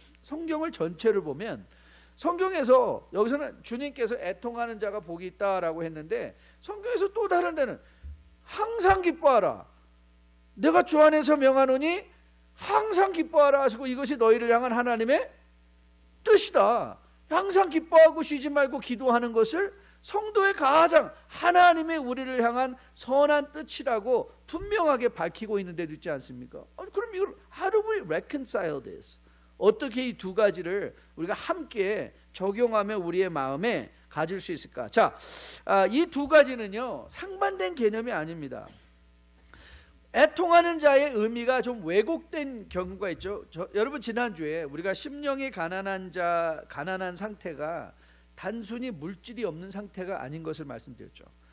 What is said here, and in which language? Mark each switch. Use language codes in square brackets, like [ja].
[ko] 성경을 전체를 보면 성경에서 여기서는 주님께서 애통하는 자가 복이 있다라고 했는데 성경에서 또 다른 데는 항상 기뻐하라, 내가 주 안에서 명하노니 항상 기뻐하라 하시고 이것이 너희를 향한 하나님의 뜻이다. 항상 기뻐하고 쉬지 말고 기도하는 것을 성도의 가장 하나님의 우리를 향한 선한 뜻이라고 분명하게 밝히고 있는 데도 있지 않습니까? 그럼 이걸 [en] how do we reconcile this? [ko] 어떻게 이 두 가지를 우리가 함께 적용하며 우리의 마음에 가질 수 있을까? 자, 이 두 가지는요, 상반된 개념이 아닙니다. 애통하는 자의 의미가 좀 왜곡된 경우가 있죠. 여러분, 지난주에 우리가 심령이 가난한 상태가 단순히 물질이 없는 상태가 아닌 것을 말씀드렸죠.